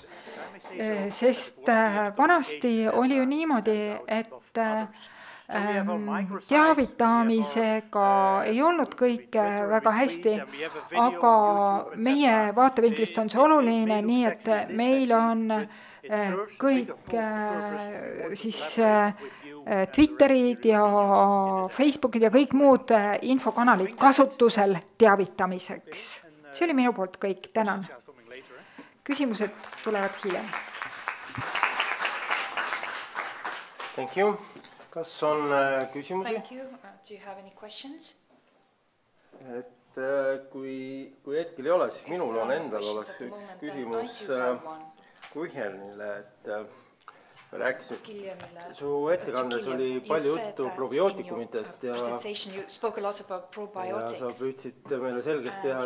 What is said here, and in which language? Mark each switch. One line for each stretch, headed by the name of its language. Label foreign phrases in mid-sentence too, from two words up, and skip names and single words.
Estonian: Sest vanasti oli ju niimoodi, et teavitamisega ei olnud kõik väga hästi, aga meie vaatevinklist on see oluline, nii et meil on kõik siis Twitterid ja Facebookid ja kõik muud infokanalid kasutusel teavitamiseks. See oli minu poolt kõik, tänan. Küsimused tulevad hiljem.
English: Thank you.
Estonian: Kas on küsimusi?
English: Thank you. Do you have any questions?
Estonian: Et kui hetkel ei ole, siis minul on endal oleks üks küsimus Kuhjenile, et rääkisin, su ettekandes oli palju juttu probiootikumidest ja sa püüdsid meile selgeks teha,